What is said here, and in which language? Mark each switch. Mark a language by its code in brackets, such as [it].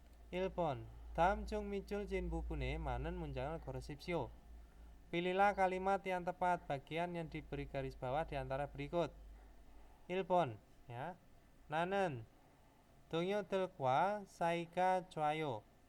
[ko] 1번 다음 중 밑줄 진 부분에 많은 문장을 고르십시오. [id] Pilihlah kalimat yang tepat bagian yang diberi garis bawah di antara berikut. [ko] 1번 ya. 나는 동료들과 사이가 좋아요.